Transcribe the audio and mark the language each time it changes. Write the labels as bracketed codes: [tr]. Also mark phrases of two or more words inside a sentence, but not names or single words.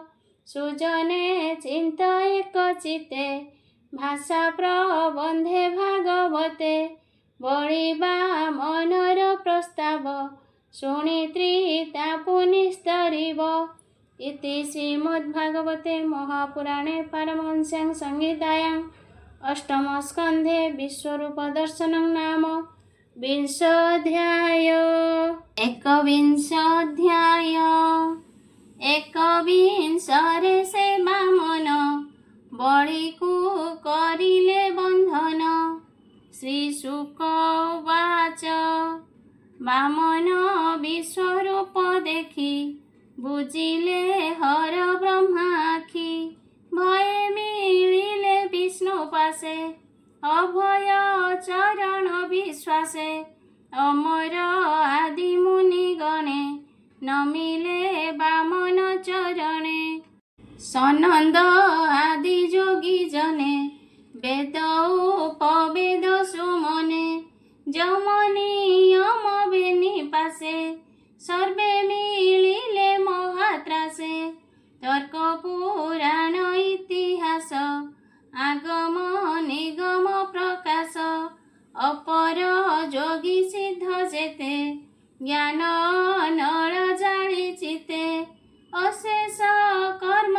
[or] ସୁଜନେ ଚିନ୍ତ ଏକ ଚିତ୍ତେ ଭାଷା ପ୍ରବନ୍ଧେ ଭାଗବତେ ବଳିବା ମନର ପ୍ରସ୍ତାବ ଶୁଣି ତ୍ରିତା ପୁନିସ୍ତରିବ [sa] इति श्रीमद्भागवते महापुराणे पारमहंस्यां संहितायां अष्टमस्कन्धे विश्वरूपदर्शनं नाम विंशोऽध्याय एकविंशोऽध्याय [or] ଏକବିଂଶରେ ସେ ବାମନ ବଳିକୁ କରିଲେ ବନ୍ଧନ [sa] श्रीशुक उवाच [or] ବାମନ ବିଶ୍ୱରୂପ ଦେଖି ବୁଝିଲେ ହର ବ୍ରହ୍ମା ଆଖି ଭୟେ ମିଳିଲେ ବିଷ୍ଣୁ ପାଶେ ଅଭୟ ଚରଣ ବିଶ୍ୱାସେ ଅମର ଆଦି ମୁନି ଗଣେ ନମିଲେ ବାମନ ଚରଣେ ସନନ୍ଦ ଆଦି ଯୋଗୀ ଜନେ ବେଦ ଉପବେଦ ସୁମନେ ଜମନୀ ଯମ ବେନି ପାଶେ ସର୍ବେ ମିଳିଲେ ମହାତ୍ରାସେ ତର୍କ ପୁରାଣ ଇତିହାସ ଆଗମ ନିଗମ ପ୍ରକାଶ ଅପର ଯୋଗୀ ସିଦ୍ଧ ଯେତେ ଜ୍ଞାନ ନଳ ଜାଳି ଚିତ୍ତେ ଅଶେଷ କର୍ମ